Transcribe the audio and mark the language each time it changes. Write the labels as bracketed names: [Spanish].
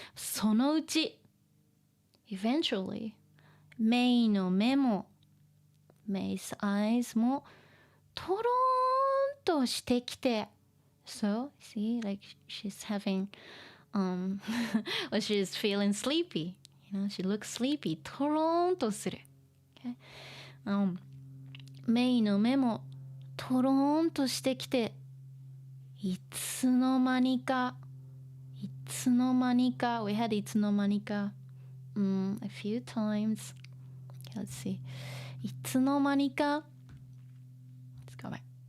[English] そのうち eventually, [Japanese] メイの目も [English] May's eyes [Japanese] もトローンとしてきて [English] So, see, like she's having well, she's feeling sleepy. You know, she looks sleepy. [Japanese] トローンとする。Okay? メイの目もトローンとしてきて、いつの間にか、いつの間にか、 [English] we had [Japanese] いつの間にか、 [English] a few times. Okay, let's see. いつの間にか、let's go back.